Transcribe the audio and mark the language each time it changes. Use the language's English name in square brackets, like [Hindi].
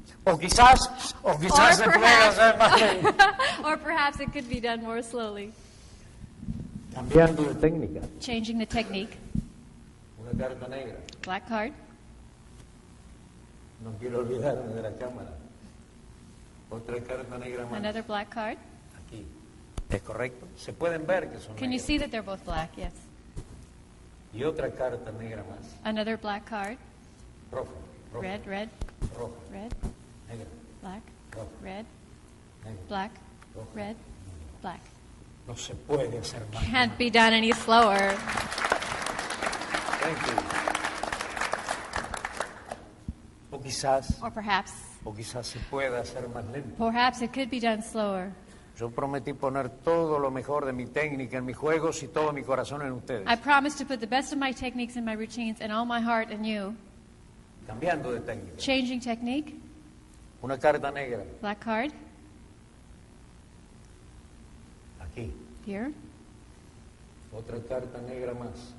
[Spanish] O quizás se puede hacer más lento. [English] Or perhaps it could be done more slowly. [Spanish] Cambiando de técnica. [English] Changing the technique. [Spanish] Una carta negra. [English] Black card. [Spanish] No quiero olvidarme de la cámara. Otra carta negra más. [English] Another black card. [Spanish] Aquí. ¿Es correcto? Se pueden ver que son [English] Can you [Spanish] negras. [English] see that they're both black? Yes. [Spanish] Y otra carta negra más. [English] Another black card. [Spanish] Roja. Roja. [English] Red, red, [Spanish] Roja. [English] red, [Spanish] Negra. [English] black, [Spanish] Roja. [English] red, [Spanish] Negra. [English] black, [Spanish] Roja. [English] red, black. [Spanish] No se puede hacer más. [English] Can't be done any slower. Thank you. [Spanish] O quizás [English] Or perhaps [Spanish] O quizás se pueda hacer más lento. [English] Perhaps it could be done slower. [Spanish] Yo prometí poner todo lo mejor de mi técnica en mis juegos y todo mi corazón en ustedes. [English] I promise to put the best of my techniques and my routines and all my heart in you. [Spanish] Cambiando de técnica. [English] Changing technique. [Spanish] Una carta negra. [English] Black card. [Spanish] Aquí. [English] Here. [Spanish] Otra carta negra más.